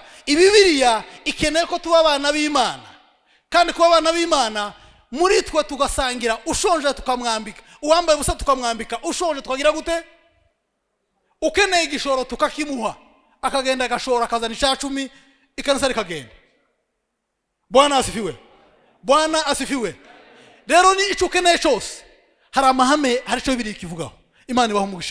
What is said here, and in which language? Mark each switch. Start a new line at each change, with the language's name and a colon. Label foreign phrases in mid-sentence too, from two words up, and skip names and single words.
Kinyarwanda: Ibibiliya ikeneye ko tuba abana b'Imana. Kandi kuba abana b'Imana muri twe tugasangira, ushonje tukamwambika, uwambaye ubusa tukamwambika, ushonje tukagira gute? Ukeneye igishoro tukakimuha, akagenda agashora akazana 10 ikanisa rikagenda.
Swahili: Bwana asifiwe. Bwana asifiwe.
Kinyarwanda: Rero ni ico ukeneye cyose hari amahame, hari cyo biri kivugaho. Imana ibaho umugisha.